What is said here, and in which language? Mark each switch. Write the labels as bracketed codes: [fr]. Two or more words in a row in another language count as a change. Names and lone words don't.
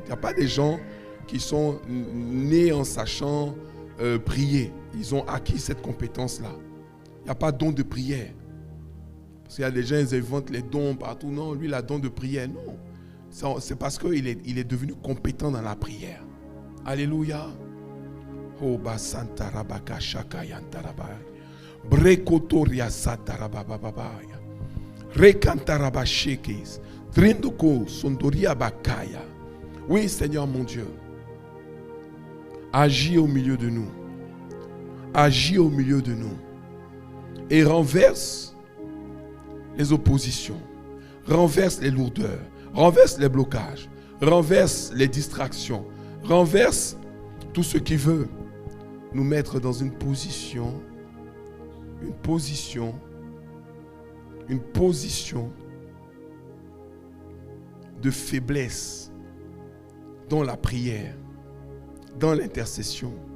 [fr] Il n'y a pas des gens qui sont nés en sachant prier. Ils ont acquis cette compétence-là. Il n'y a pas de don de prière. Parce qu'il y a des gens, ils inventent les dons partout. Non, lui, il a don de prière. Non. C'est parce qu'il est devenu compétent dans la prière. Alléluia. Oh, basanta rabaka shaka yantaraba. Brekotoria satarabababaya. Rekantaraba shekes. Drindoko sondoria bakaya. Oui, Seigneur mon Dieu. Agis au milieu de nous. Agis au milieu de nous. Et renverse les oppositions. Renverse les lourdeurs. Renverse les blocages. Renverse les distractions. Renverse tout ce qui veut nous mettre dans une position de faiblesse dans la prière, dans l'intercession.